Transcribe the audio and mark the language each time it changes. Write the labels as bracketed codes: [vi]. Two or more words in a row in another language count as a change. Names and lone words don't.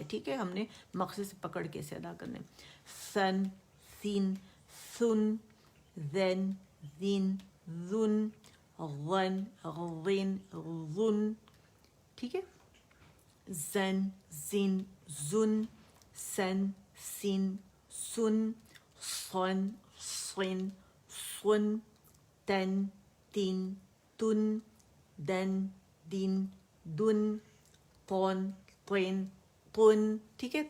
[ur] ٹھیک ہے. ہم نے مخرج سے پکڑ کے اسے ادا کرنا ہے. سن سین سن زن زن زن غن غن غن. ٹھیک ہے. زن زن زن سن سن سن صن صن صن تن تن تن دن دن دن طن طن طن. ٹھیک ہے.